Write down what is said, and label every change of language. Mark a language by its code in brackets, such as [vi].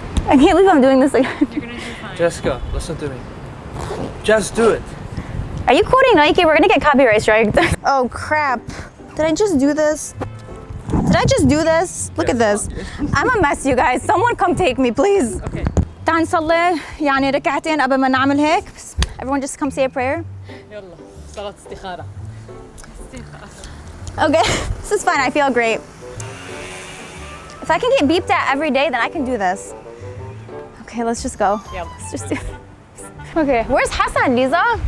[en] I can't believe I'm doing this again. You're gonna do fine. Jessica, listen to me. Just do it. Are you quoting Nike? We're gonna get copyright strike. Oh crap. Did I just do this? Did I just do this? Look at this. I'm a mess, you guys. Someone come take me, please. Okay. [ar] تعال نصلي يعني ركعتين قبل ما نعمل هيك. [en] Everyone just come say a prayer. [ar] يلا صلاة استخارة. [en] Okay, this is fine. I feel great. If I can get beeped at every day, then I can do this. Okay, let's just go. Yeah. Let's just do this. Okay, where's Hassan, Liza?